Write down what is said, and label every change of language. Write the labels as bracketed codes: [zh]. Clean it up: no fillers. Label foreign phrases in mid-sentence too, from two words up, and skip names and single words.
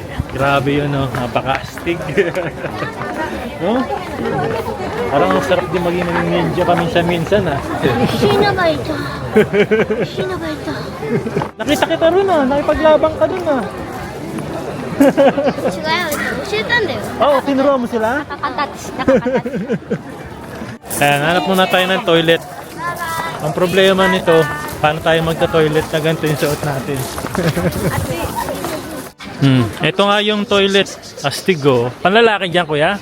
[tl] Grabe yun, no? Napaka-astig. No? Parang ang sarap din maging ninja paminsan-minsan, ha? [ja] ヒナがいた。ヒナがいた。 [tl] Nakita kita rin, ha? Nakipaglabang ka dun, ha? [ja] 違うよ。教えたんだよ。 [tl] Oo, tinuruan mo sila? Ayan, hanap muna tayo ng toilet. Ang problema nito, paano tayo magta-toilet na ganito yung suot natin? Ito nga yung toilet astigo. Panlalaki dyan, kuya.